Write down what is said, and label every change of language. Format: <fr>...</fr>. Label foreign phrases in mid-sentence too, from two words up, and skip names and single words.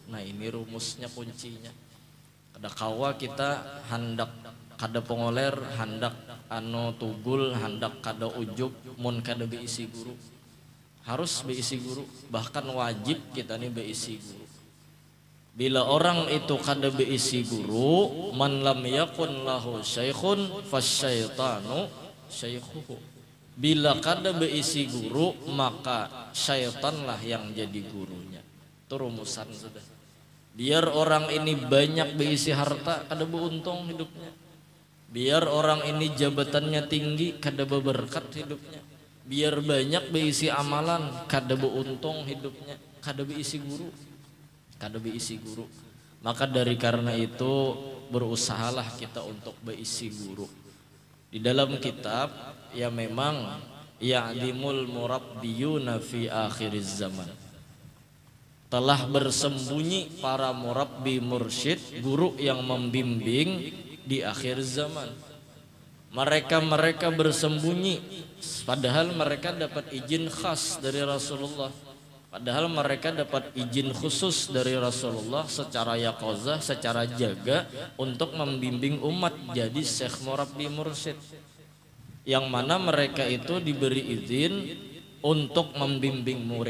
<bjn>Nah ini rumusnya, kuncinya. Kada kawa kita hendak kada pengoler, hendak tugul, hendak kada ujuk, mun kada beisi guru. Harus beisi guru, bahkan wajib kita nih beisi guru. Bila orang itu kada beisi guru,</bjn> <ar>من لم يكن له شيخ فالشيطان شيخه.</ar> <bjn>Bila kada beisi guru, maka syaitanlah yang jadi gurunya. Itu rumusan sudah. Biar orang ini banyak beisi harta, kada beruntung hidupnya. Biar orang ini jabatannya tinggi, kada berberkat hidupnya. Biar banyak beisi amalan, kada beruntung hidupnya. Kada beisi guru. Maka dari karena itu berusahalah kita untuk beisi guru.</bjn> <id>Di dalam kitab ya memang</id> <ar>يعدم المربون في آخر الزمان,</ar> <id>telah bersembunyi para murabbi mursyid, guru yang membimbing di akhir zaman. Mereka bersembunyi padahal mereka dapat izin khas dari Rasulullah, padahal mereka dapat izin khusus dari Rasulullah secara yaqazah, secara jaga untuk membimbing umat jadi syekh murabbi mursyid, yang mana mereka itu diberi izin untuk membimbing murid.</id>